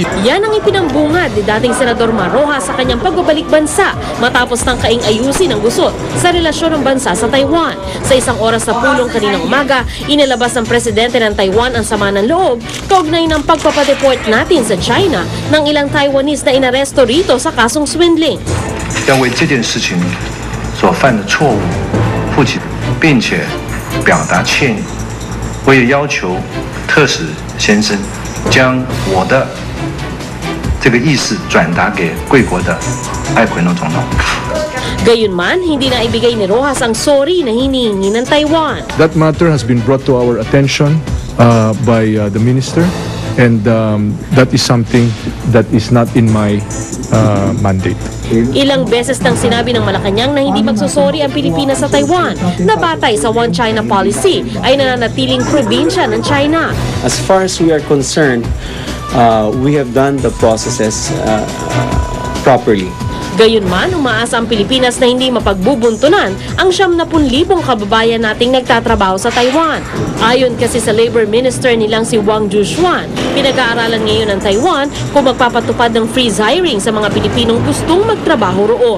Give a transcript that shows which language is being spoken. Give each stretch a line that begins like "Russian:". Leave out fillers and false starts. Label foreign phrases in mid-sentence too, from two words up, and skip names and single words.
Filipino: Yan ang ipinambungad ni dating Senador Mar Rojas sa kanyang pagbabalik bansa matapos ng kaing-ayusin ng gusot sa relasyon ng bansa sa Taiwan. Sa isang oras na pulong kaninang umaga, inilabas ng presidente ng Taiwan ang sama ng loob kaugnay ng pagpapadeport natin sa China ng ilang Taiwanese na inaresto rito sa kasong swindling.
Chinese: 要为这件事情所犯的错误负起，并且表达歉意。我也要求特使先生将我的这个意思转达给贵国的艾奎诺总统。
Filipino: Gayunman, hindi na ibigay ni Rojas ang sorry na hinihingi ng Taiwan.
English: That matter has been brought to our attention by the minister, and that is something that is not in my mandate.
Filipino: Ilang beses nang sinabi ng Malacanang na hindi magsusori ang Pilipinas sa Taiwan na batay sa
English: One China policy
Filipino: ay nananatiling probinsya ng China.
English: As far as we are concerned, we have done the processes properly.
Filipino: Gayunman, umaasa ang Pilipinas na hindi mapagbubuntunan ang 70,000 kababayan nating nagtatrabaho sa Taiwan. Ayon kasi sa
English: Labor Minister
Filipino: nilang si Wang Jushuan, pinag-aaralan ngayon ng Taiwan kung magpapatupad ng
English: freeze hiring
Filipino: sa mga Pilipinong gustong magtrabaho roon.